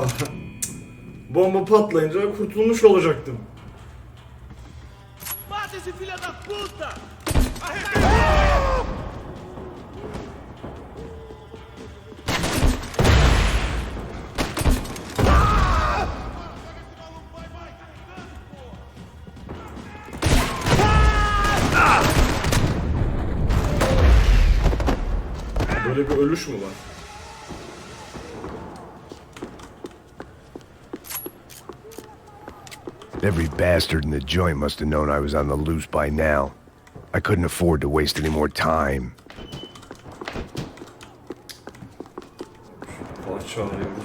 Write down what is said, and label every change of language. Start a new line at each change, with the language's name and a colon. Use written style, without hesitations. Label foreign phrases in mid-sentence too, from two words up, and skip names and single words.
Turkish: Bomba patlayınca kurtulmuş olacaktım.
Portuguese: Mata esse filho da puta!
Turkish: Böyle bir ölüş mü var?
English: Every bastard in the joint must have known I was on the loose by now. I couldn't afford to waste any more time.
Turkish: Parça arıyoruz.